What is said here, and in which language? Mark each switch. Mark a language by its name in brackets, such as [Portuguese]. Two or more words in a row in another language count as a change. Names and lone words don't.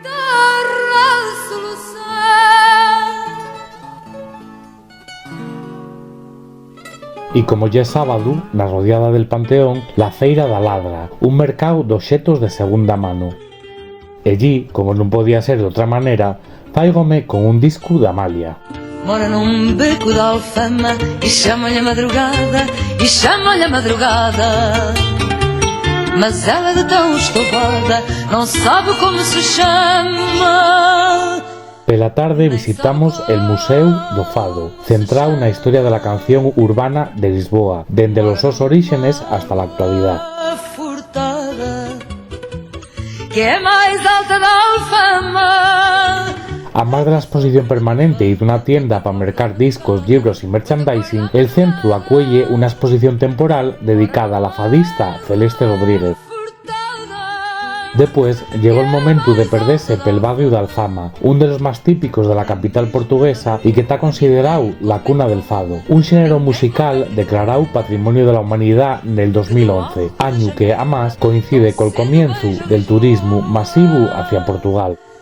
[Spanish] Y como ya es sábado, na rodeada del Panteón, la feira da Ladra, un mercado de objetos de segunda mano. Allí, como non podía ser de otra manera, faígome con un disco de Amalia. [Portuguese] Mora num beco da Alfama e chama-lhe a madrugada, e chama-lhe a madrugada. Mas ela de tão estoupada não sabe como se chama. [Spanish] Pela tarde visitamos el Museu do Fado, centrado na historia de la canción urbana de Lisboa, dende los sus orígenes hasta la actualidad. [Portuguese] Que é máis alta da Alfama. [Spanish] A más de la exposición permanente y de una tienda para mercar discos, libros y merchandising, el centro acuelle una exposición temporal dedicada a la fadista Celeste Rodríguez. Después llegó el momento de perderse pel barrio de Alfama, un de los más típicos de la capital portuguesa y que está considerado la cuna del fado, un género musical declarado Patrimonio de la Humanidad en el 2011, año que además coincide con el comienzo del turismo masivo hacia Portugal.